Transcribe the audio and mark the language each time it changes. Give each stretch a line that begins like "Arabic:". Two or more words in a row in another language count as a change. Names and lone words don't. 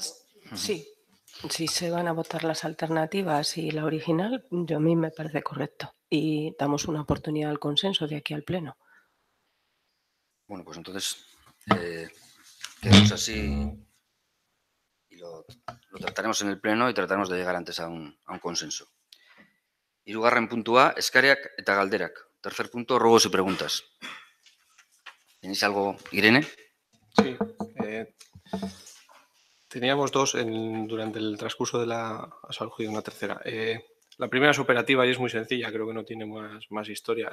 Spanish: Sí, si se van a votar las alternativas y la original, a mí me parece correcto. Y damos una oportunidad al consenso de aquí al Pleno. Bueno, pues entonces quedamos así y lo trataremos en el Pleno y trataremos de llegar antes a un consenso.
Basque: Hirugarren puntua, eskariak eta galderak.
Spanish: Tercer punto, ruegos y preguntas. ¿Tenéis algo, Irene? Sí. Teníamos dos durante el transcurso de la... Ha surgido una tercera. La primera es operativa y es muy sencilla, creo que no tiene más historia.